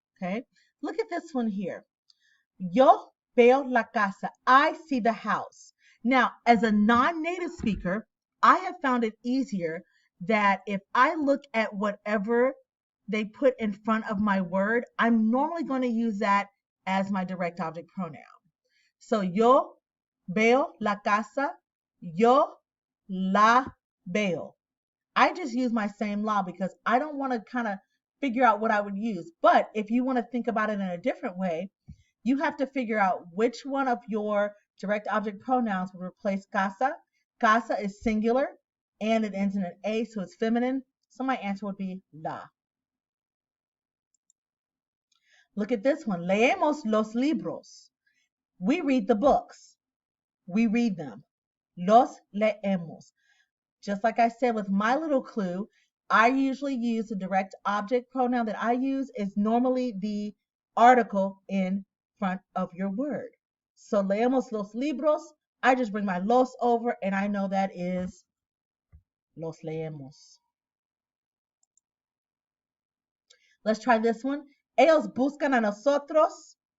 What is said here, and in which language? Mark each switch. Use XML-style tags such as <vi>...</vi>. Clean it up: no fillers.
<en>Okay. Look at this one here.</en> <es>Yo veo la casa.</es> <en>I see the house. Now, as a non-native speaker, I have found it easier that if I look at whatever they put in front of my word, I'm normally going to use that as my direct object pronoun.</en> <es>So yo veo la casa, yo la veo.</es> <en>I just use my same law because I don't want to kind of figure out what I would use. But if you want to think about it in a different way, you have to figure out which one of your direct object pronouns would replace casa. Casa is singular and it ends in an A, so it's feminine. So my answer would be la. Look at this one.</en> <es>Leemos los libros.</es> <en>We read the books. We read them.</en> <es>Los leemos.</es> <en>Just like I said with my little clue, I usually use the direct object pronoun that I use is normally the article in front of your word. So</en> <es>leemos los libros.</es> <en>I just bring my los over and I know that is</en> <es>los leemos.</es> <en>Let's try this one.</en> <es>Ellos buscan a nosotros.</es>